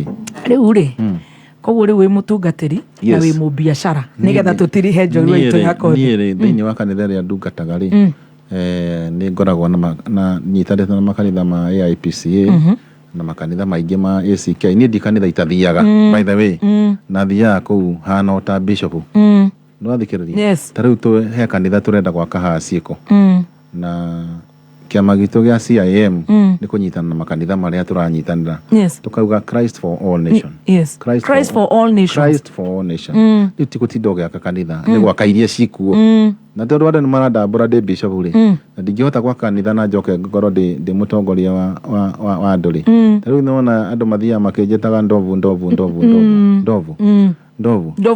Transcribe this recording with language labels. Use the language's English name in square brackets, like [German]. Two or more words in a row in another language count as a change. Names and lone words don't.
[Kikuyu] Rĩu rĩ koguo rĩu wĩ mũtungatĩri na wĩ mũbiacara nĩgetha tũtirihe njorua itũ ya kothi. Niĩ thĩinĩ wa kanitha rĩa ndungataga rĩ nĩ ngoragwo na nyitanĩte na makanitha ma AIPCA na makanitha maingĩ ma ACK. Niĩ ndi kanitha itathiaga [English] by the way [Kikuyu] na thiaga kũu hana ta bishop. Nĩwathikĩrĩria? Ta rĩu he kanitha tũrenda gwaka haha Ciĩko na kĩama gitũ gĩa CIM nĩ kũnyitana na makanitha marĩa tũranyitanĩra tũkauga [English] Christ for all nation. Christ for all nation. [Kikuyu] Rĩu ti gũtinda ũgĩaka kanitha nĩ gwaka iria cikuo na tondũ andũ nĩ marandambũra ndĩ bishop rĩ na ndingĩhota gwaka kanitha na njoke ngorwo ndĩ mũtongoria wa andũ rĩ. Ta rĩu nĩwona andũ mathiaga makĩnjĩtaga ndovu